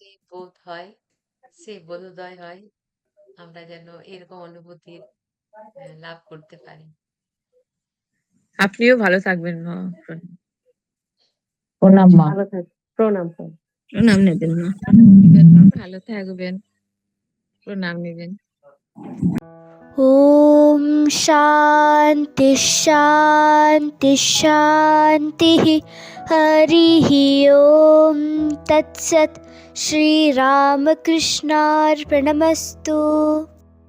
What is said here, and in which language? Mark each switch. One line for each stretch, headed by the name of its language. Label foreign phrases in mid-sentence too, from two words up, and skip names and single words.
Bangla: সেই বোধ হয়, সেই বোধোদয় হয়, আমরা যেন এরকম অনুভূতির লাভ করতে পারি। আপনিও ভালো থাকবেন মা। প্রণাম। প্রণাম মা। ভালো থাকো। প্রণাম। প্রণাম। প্রণাম নেবেন মা। ভালো থাকবেন। প্রণাম নিবেন।
Sanskrit: ॐ शान्ति शान्ति शान्तिः हरिः ॐ तत्सत् श्रीरामकृष्णार्पणमस्तु।